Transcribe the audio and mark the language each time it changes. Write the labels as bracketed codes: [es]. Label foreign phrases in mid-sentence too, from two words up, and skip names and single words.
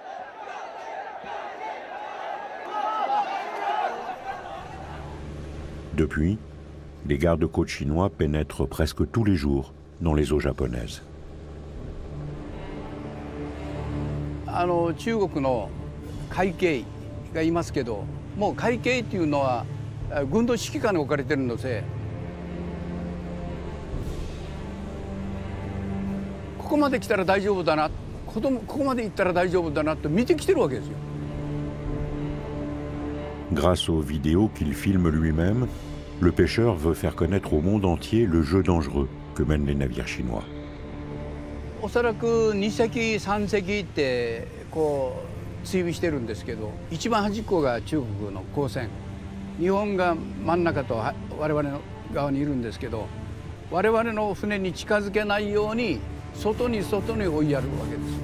[fr] Depuis, les gardes-côtes chinois pénètrent presque tous les jours dans les eaux japonaises. [ja] 中国の海警がいますけど、もう海警っていうのは軍の指揮下に置かれてるので、ここまで来たら大丈夫だな、ここまで行ったら大丈夫だなと見てきてるわけですよ。 [fr] Grâce aux vidéos qu'il filme lui-même, le pêcheur veut faire connaître au monde entier le jeu dangereux que mènent les navires chinois. [ja] おそらく2隻3隻ってこう追尾してるんですけど、一番端っこが中国の公船、日本が真ん中と我々の側にいるんですけど、我々の船に近づけないように外に追いやるわけです。